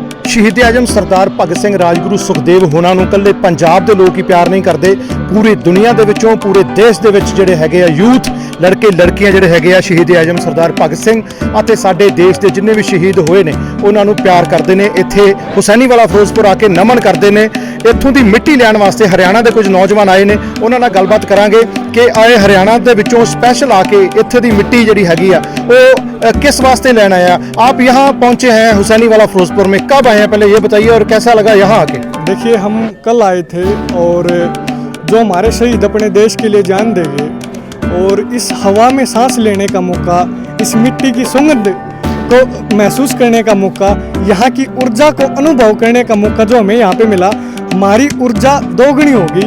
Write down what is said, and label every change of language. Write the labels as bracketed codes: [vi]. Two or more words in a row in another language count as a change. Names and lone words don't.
[pa] शहीद आजम सरदार भगत सिंह राजगुरू सुखदेव होना ਨੂੰ ਕੱਲੇ ਪੰਜਾਬ ਦੇ ਲੋਕ ਹੀ ਪਿਆਰ ਨਹੀਂ ਕਰਦੇ, ਪੂਰੀ ਦੁਨੀਆ ਦੇ ਵਿੱਚੋਂ ਪੂਰੇ ਦੇਸ਼ ਦੇ ਵਿੱਚ ਜਿਹੜੇ ਹੈਗੇ ਆ ਯੂਥ ਲੜਕੇ ਲੜਕੀਆਂ ਜਿਹੜੇ ਹੈਗੇ ਆ ਸ਼ਹੀਦ ਆਜਮ ਸਰਦਾਰ ਭਗਤ ਸਿੰਘ ਅਤੇ ਸਾਡੇ ਦੇਸ਼ ਦੇ ਜਿੰਨੇ ਵੀ ਸ਼ਹੀਦ ਹੋਏ ਨੇ ਉਹਨਾਂ ਨੂੰ ਪਿਆਰ ਕਰਦੇ ਨੇ। ਇੱਥੇ ਹੁਸੈਨੀ ਵਾਲਾ ਫਿਰੋਜ਼ਪੁਰ ਆ ਕੇ ਨਮਨ ਕਰਦੇ ਨੇ। ਇੱਥੋਂ ਦੀ ਮਿੱਟੀ ਲੈਣ ਵਾਸਤੇ ਹਰਿਆਣਾ ਦੇ ਕੁਝ ਨੌਜਵਾਨ ਆਏ ਨੇ, ਉਹਨਾਂ ਨਾਲ ਗੱਲਬਾਤ ਕਰਾਂਗੇ ਕਿ ਆਏ ਹਰਿਆਣਾ ਦੇ ਵਿੱਚੋਂ ਸਪੈਸ਼ਲ ਆ ਕੇ ਇੱਥੇ ਦੀ ਮਿੱਟੀ ਜਿਹੜੀ ਹੈਗੀ ਆ ਉਹ [hi] किस वास्ते लेना आया। आप यहाँ पहुँचे हैं हुसैनी वाला फिरोजपुर में, कब आए हैं पहले ये बताइए और कैसा लगा यहाँ आके? देखिए, हम कल आए थे और जो हमारे शहीद अपने देश के लिए जान देंगे और इस हवा में सांस लेने का मौका, इस मिट्टी की सुगंध को महसूस करने का मौका, यहाँ की ऊर्जा को अनुभव करने का मौका जो हमें यहाँ पे मिला, हमारी ऊर्जा दोगुनी होगी।